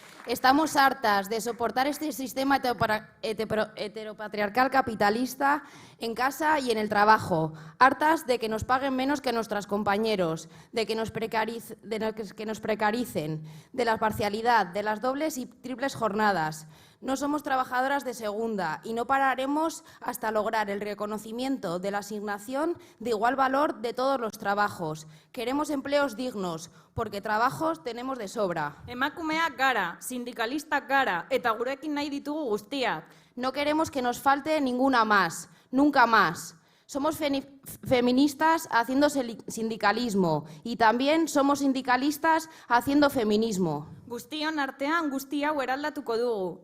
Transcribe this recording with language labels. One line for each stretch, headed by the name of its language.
Spanish: Estamos hartas de soportar este sistema heteropatriarcal capitalista en casa y en el trabajo, hartas de que nos paguen menos que nuestros compañeros, de que nos precaricen, de la parcialidad, de las dobles y triples jornadas. No somos trabajadoras de segunda y no pararemos hasta lograr el reconocimiento de la asignación de igual valor de todos los trabajos. Queremos empleos dignos, porque trabajos tenemos de sobra.
Basque: Emakumeak gara, sindikalistak gara, eta gurekin nahi ditugu guztiak.
Spanish: No queremos que nos falte ninguna más, nunca más. Somos feministas haciendo sindicalismo y también somos sindicalistas haciendo feminismo.
Basque: Guztion artean guzti hau eraldatuko dugu.